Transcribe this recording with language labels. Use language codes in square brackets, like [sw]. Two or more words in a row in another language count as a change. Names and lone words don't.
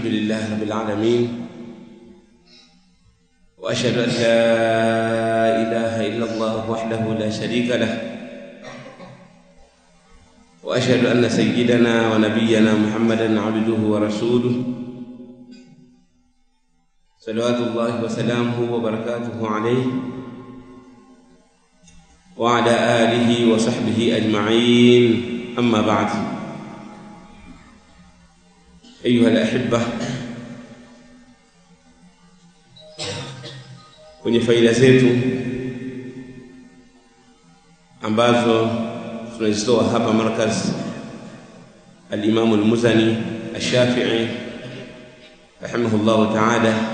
[ar] الحمد لله رب العالمين، وأشهد أن لا إله إلا الله وحده لا شريك له، وأشهد أن سيدنا ونبينا محمدا عبده ورسوله صلوات الله وسلامه وبركاته عليه وعلى آله وصحبه أجمعين. أما بعد، أيها الأحبة، [sw] kwenye faida zetu ambazo tunazitoa hapa markaz al-Imam al-Muzani al-Shafi'i [ar] رحمه الله تعالى,